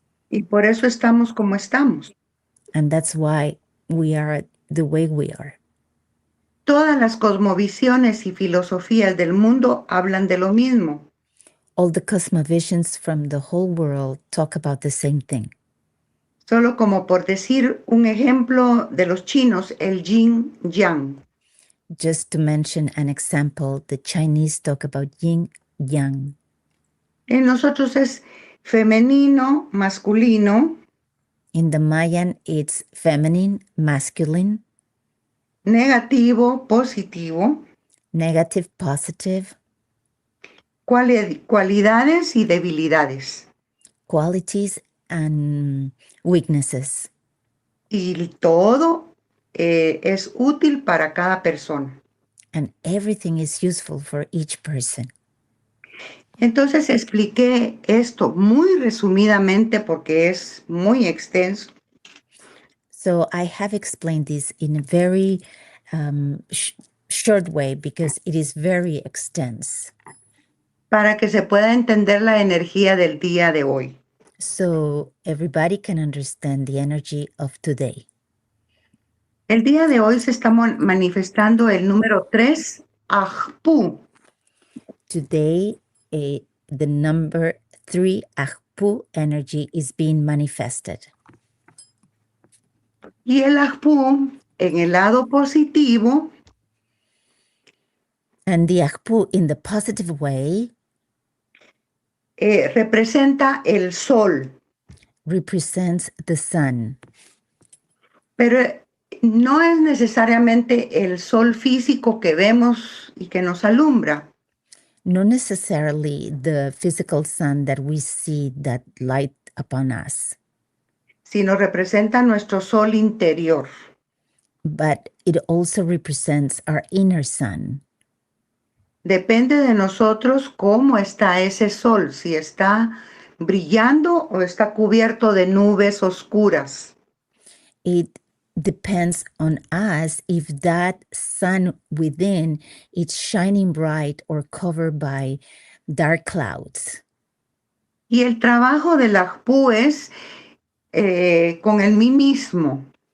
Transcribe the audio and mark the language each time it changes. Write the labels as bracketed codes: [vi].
[es] Y por eso estamos como estamos. [en] And that's why we are the way we are. [es] Todas las cosmovisiones y filosofías del mundo hablan de lo mismo. [en] All the cosmovisions from the whole world talk about the same thing. [es] Solo como por decir un ejemplo de los chinos, el yin yang. [en] Just to mention an example, the Chinese talk about yin yang. [es] En nosotros es femenino, masculino, [en] In the Mayan, it's feminine, masculine, [es] negativo, positivo, [en] negative, positive, [es] cualidades y debilidades. [en] qualities and weaknesses. [es] Y todo es útil para cada persona. [en] And everything is useful for each person. [es] Entonces expliqué esto muy resumidamente porque es muy extenso. [en] So I have explained this in a very short way because it is very extensive. [es] Para que se pueda entender la energía del día de hoy. [en] So everybody can understand the energy of today. [es] El día de hoy se está manifestando el número 3, Ajpu. [en] Today, the number 3 Ajpu energy is being manifested. [es] Y el Ajpu, en el lado positivo, [en] And the Ajpu in the positive way [es] representa el sol. [en] represents the sun. [es] Pero no es necesariamente el sol físico que vemos y que nos alumbra, [en] Not necessarily the physical sun that we see that light upon us, [es] sino representa nuestro sol interior. [en] but it also represents our inner sun. [es] Depende de nosotros cómo está ese sol, si está brillando o está cubierto de nubes oscuras. [en] It depends on us if that sun within is shining bright or covered by dark clouds. [es] Y el trabajo del Ajpu es con el mí mismo.